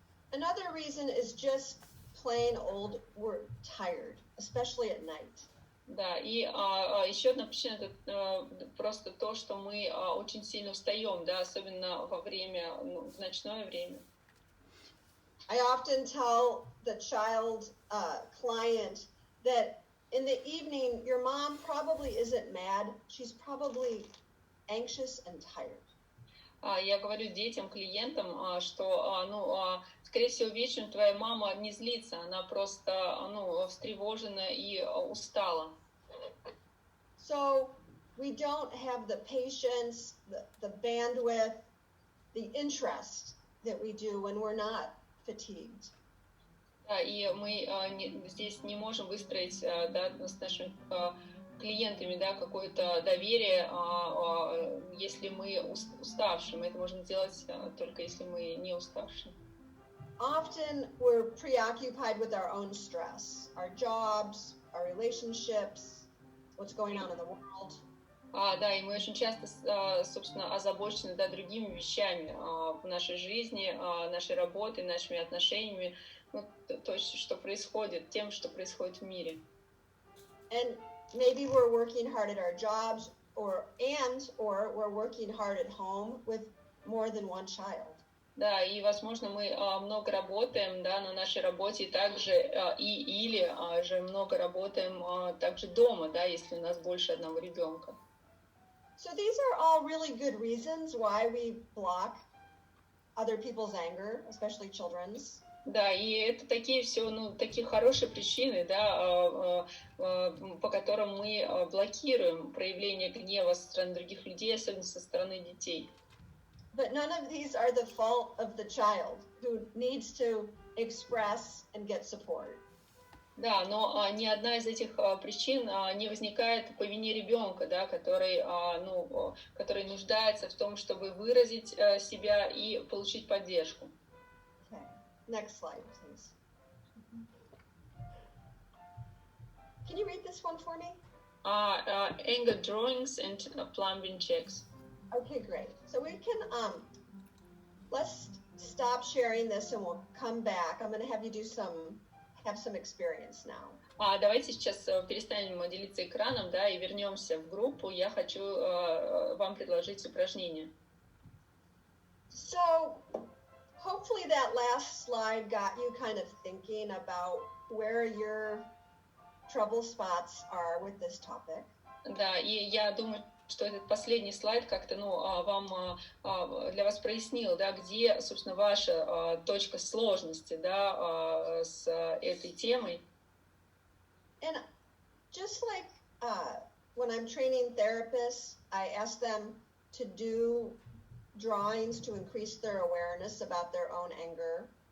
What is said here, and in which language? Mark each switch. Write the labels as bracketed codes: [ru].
[en] Another reason is just plain old we're tired, especially at night. [ru] Да, и еще одна причина это просто то, что мы очень сильно устаем, да, особенно во время, в ночное время. [en] I often tell the child client that in the evening your mom probably isn't mad, she's probably anxious and tired. [ru] Я говорю детям, клиентам, что, скорее всего, вечером твоя мама не злится, она просто, встревожена и устала. [en] So we don't have the patience, the bandwidth, the interest that we do when we're not fatigued. [ru] Да, и мы здесь не можем выстроить, да, с нашими клиентами, да, какое-то доверие, если мы уставшие. Мы это можем сделать только если мы не уставшие. [en] Often we're preoccupied with our own stress, our jobs, our relationships, what's going on in the world. [ru] Да, и мы очень часто, собственно, озабочены, да, другими вещами в нашей жизни, нашей работой, нашими отношениями, то, что происходит, тем, что происходит в мире. [en] And maybe we're working hard at our jobs, or we're working hard at home with more than one child. [ru] Да, и, возможно, мы много работаем, да, на нашей работе, и также или же много работаем также дома, да, если у нас больше одного ребенка. [en] So these are all really good reasons why we block other people's anger, especially children's. [ru] Да, и это такие все, такие хорошие причины, да, по которым мы блокируем проявление гнева со стороны других людей, особенно со стороны детей. [en] But none of these are the fault of the child who needs to express and get support. [ru] Да, но ни одна из этих причин не возникает по вине ребенка, да, который нуждается в том, чтобы выразить себя и получить поддержку. [en] Okay. Next slide, please. Can you read this one for me? Anger drawings and plumbing checks. Okay, great. So we can let's stop sharing this and we'll come back. I'm going to have you have some experience now. [ru] Давайте сейчас перестанем делиться экраном, да, и вернемся в группу. Я хочу вам предложить упражнение. [en] So hopefully that last slide got you kind of thinking about where your trouble spots are with this topic. [ru] Да, и я думаю, что этот последний слайд как-то, вам для вас прояснил, да, где, собственно, ваша точка сложности, да, с этой темой. [en] And just like when I'm training therapists, I ask them to do drawings to increase their awareness about their own anger.